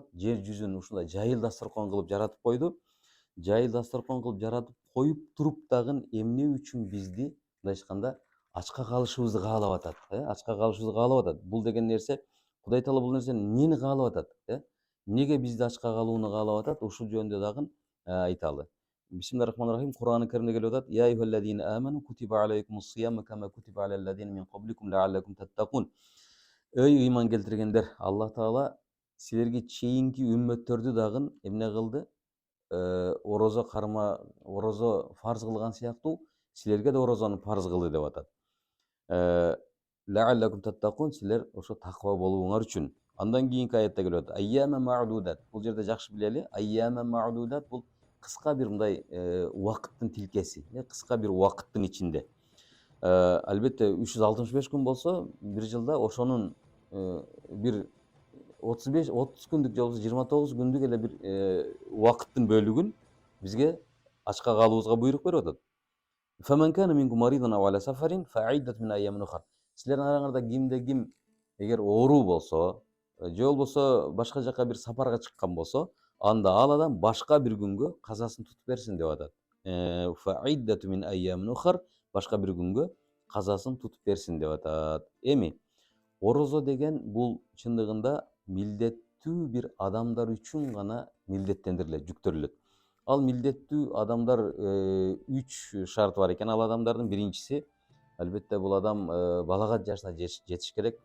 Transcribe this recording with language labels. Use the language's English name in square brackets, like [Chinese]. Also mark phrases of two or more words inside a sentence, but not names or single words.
[Kyrgyz] Жер жүзүн ушундай жайыл дасторкон кылып жаратып койду. Жайыл дасторкон кылып жаратып коюп туруп дагы эмне үчүн бизди мындай айтканда ачка калышыбызды каалап атат, ачка калышыбызды каалап атат. Бул деген нерсе Кудай Таала бул нерсени эмнени каалап атат, эмнеге бизди ачка калууну каалап атат? Ушул жөнүндө дагы айталы. Бисмиллахиррахманиррахим. Кур'аны Каримде келип атат: [Arabic] "يا أيها الذين آمنوا كتب عليكم الصيام كما كتب على الذين من قبلكم لعلكم تتقون." [Kyrgyz] Ey ыйман келтиргендер, Аллах Таала силерге чейинки үммөттөрдү дагы эмне кылды? Орозо фарз кылган сыяктуу силерге да орозону фарз кылды деп атат. [Arabic] لعلكم تتقون, [Kyrgyz] силер ошо таква болууңар үчүн. Андан кийинки аятта келип атат: [Arabic] "أياما معدودات." [Kyrgyz] Бул жерде жакшы билели, [Arabic] أياما معدودات [Kyrgyz] бул кыска бир мындай убакыттын тилкеси, кыска бир убакыттын ичинде. Албетте 365 күн болсо, бир жылда ошонун бир 30 күндүк же болбосо 29 күндүк эле бир убакыттын бөлүгүн бизге ачка калуубузга буйрук берип атат. [Arabic] فَمَنْ كَانَ مِنْكُمْ مَرِيضًا أَوْ عَلَى سَفَرٍ فَعِدَّةٌ مِنْ أَيَّامٍ أُخَرَ. [Kyrgyz] Силердин араңарда кимде ким эгер оору болсо, же болбосо башка жака бир сапарга чыккан болсо, анда ал адам башка бир күнгө казасын тутуп берсин деп атат. [Arabic] فَعِدَّةٌ مِنْ أَيَّامٍ أُخَرَ, [Kyrgyz] башка бир күнгө казасын тутуп берсин деп атат. Эми орозо деген бул чындыгында милдеттүү бир адамдар үчүн гана милдеттендирилет, жүктөлүлөт. Ал милдеттүү адамдар 3 шарт бар экен. Ал адамдардын биринчиси, албетте бул адам балагат жашына жетиш керек.